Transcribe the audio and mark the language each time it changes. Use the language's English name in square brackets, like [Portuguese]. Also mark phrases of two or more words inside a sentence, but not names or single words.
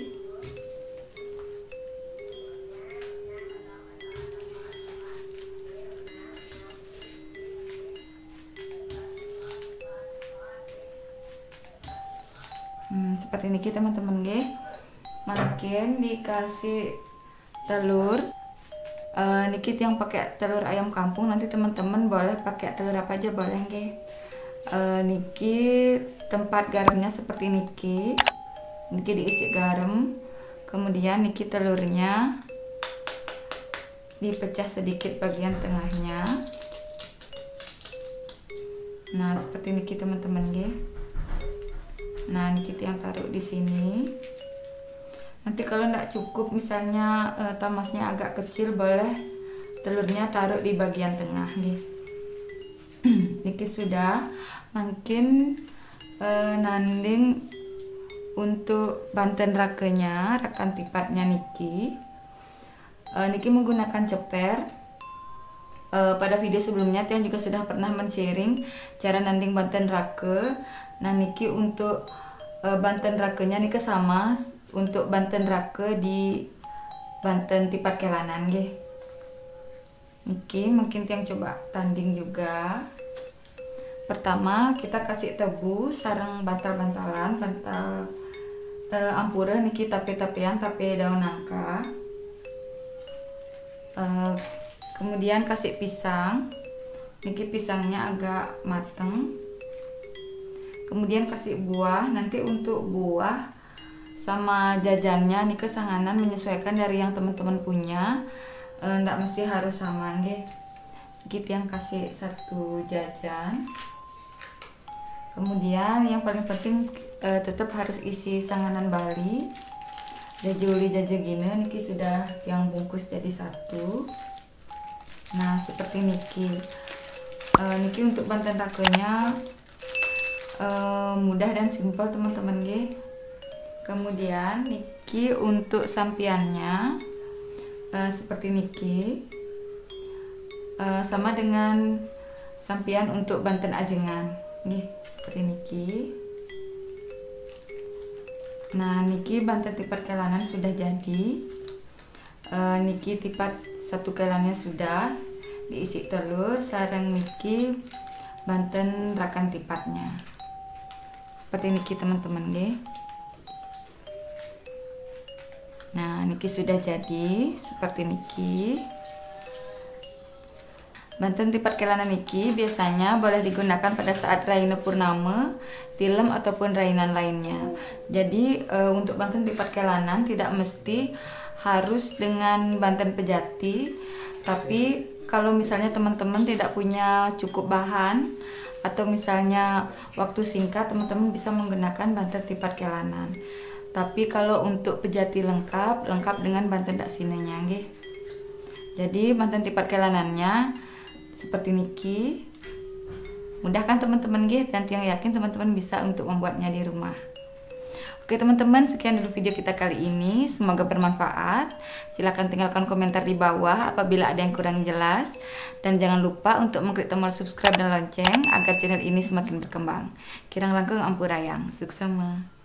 [Indonesian] Seperti niki teman-teman nggih. Makin dikasih telur. Niki yang pakai telur ayam kampung, nanti teman-teman boleh pakai telur apa aja boleh nggih. Niki tempat garamnya seperti niki. Niki diisi garam. Kemudian niki telurnya dipecah sedikit bagian tengahnya. Nah, seperti niki teman-teman nggih. Nah, niki yang taruh di sini. Nanti kalau tidak cukup misalnya tamasnya agak kecil, boleh telurnya taruh di bagian tengah nih. Niki sudah makin nanding untuk Banten rakenya, rakan tipatnya niki. Niki menggunakan ceper. Pada video sebelumnya Tiang juga sudah pernah men-sharing cara nanding Banten rake. Nah, niki untuk Banten rakenya niki sama untuk Banten rake di Banten Tipat Kelanan nggih. Niki mungkin Tiang coba tanding juga. Pertama kita kasih tebu sareng bantal-bantalan, bantal ampura niki tape-tapean, tape daun nangka. Kemudian kasih pisang. Niki pisangnya agak mateng. Kemudian kasih buah. Nanti untuk buah sama jajannya nih kesanganan menyesuaikan dari yang teman-teman punya, ndak mesti harus sama nggih. Gitu yang kasih satu jajan. Kemudian yang paling penting tetap harus isi sanganan Bali. Jajuli jaje gini niki sudah yang bungkus jadi satu. Nah, seperti niki. Niki untuk Banten rakenya mudah dan simpel teman-teman nggih. Kemudian niki untuk sampiannya seperti niki, sama dengan sampian untuk Banten ajengan nih, seperti niki. Nah, niki Banten Tipat Kelanan sudah jadi. Niki tipat satu kelannya sudah diisi telur, sareng niki Banten rakan tipatnya seperti niki teman-teman nggih. Nah, niki sudah jadi seperti niki. Banten Tipat Kelanan niki biasanya boleh digunakan pada saat Raina Purnama, tilem ataupun rainan lainnya. Jadi untuk Banten Tipat Kelanan tidak mesti harus dengan Banten Pejati, tapi kalau misalnya teman-teman tidak punya cukup bahan atau misalnya waktu singkat, teman-teman bisa menggunakan Banten Tipat Kelanan. Tapi kalau untuk pejati lengkap dengan Banten daksinenya nggih. Jadi Banten Tipat Kelanannya seperti niki. Mudah kan teman-teman nggih, dan Tiang yakin teman-teman bisa untuk membuatnya di rumah. Oke teman-teman, sekian dulu video kita kali ini. Semoga bermanfaat. Silahkan tinggalkan komentar di bawah apabila ada yang kurang jelas. Dan jangan lupa untuk mengklik tombol subscribe dan lonceng agar channel ini semakin berkembang. [Balinese] Kirang langkung ampurayang. Suksema.